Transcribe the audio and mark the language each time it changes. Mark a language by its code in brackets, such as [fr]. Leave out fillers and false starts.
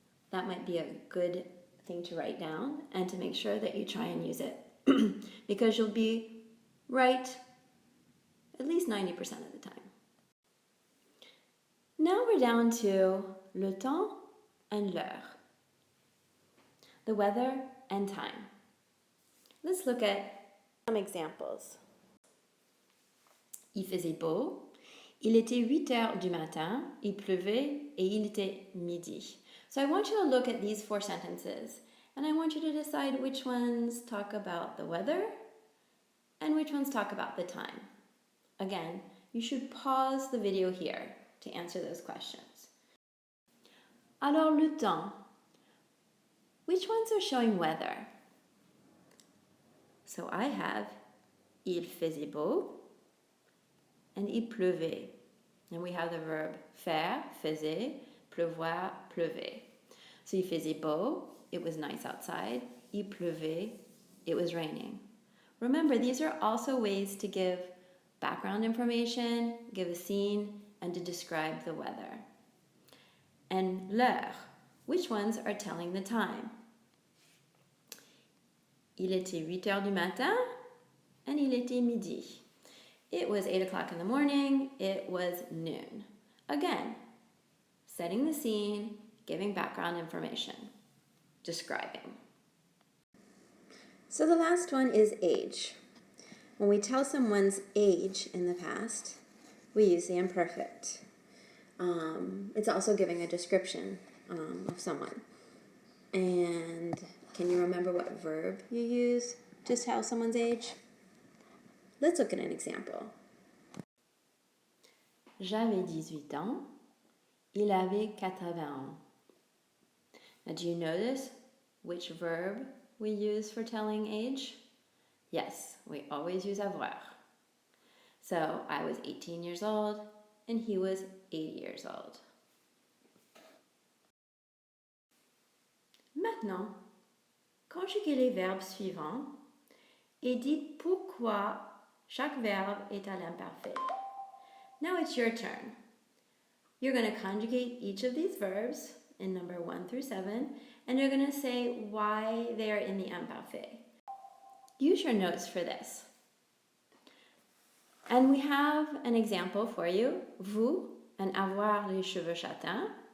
[en] That might be a good thing to write down and to make sure that you try and use it because you'll be right at least 90% of the time. Now we're down to le temps and l'heure, the weather and time. Let's look at some examples. [fr] Il faisait beau, il était 8 heures du matin, il pleuvait et il était midi. [en] So I want you to look at these 4 sentences and I want you to decide which ones talk about the weather and which ones talk about the time. Again, you should pause the video here to answer those questions. Alors le temps. Which ones are showing weather? So I have il faisait beau and il pleuvait. And we have the verb faire, faisait, pleuvoir, pleuvait. So il faisait beau, it was nice outside. Il pleuvait, it was raining. Remember, these are also ways to give background information, give a scene, and to describe the weather. And l'heure, which ones are telling the time? [fr] Il était 8 heures du matin and il était midi. [en] It was 8 o'clock in the morning, it was noon. Again, setting the scene, giving background information, describing. So the last one is age. When we tell someone's age in the past, we use the imperfect. It's also giving a description of someone. And can you remember what verb you use to tell someone's age? Let's look at an example. [fr] J'avais 18 ans, il avait 80 ans. [en] Now, do you notice which verb we use for telling age? Yes, we always use avoir. So, I was 18 years old, and he was 80 years old. [fr] Maintenant, conjuguez les verbes suivants et dites pourquoi chaque verbe est à l'imparfait. [en] Now it's your turn. You're going to conjugate each of these verbs in number 1 through 7, and you're going to say why they are in the imparfait. Use your notes for this. And we have an example for you, vous and avoir les cheveux châtains.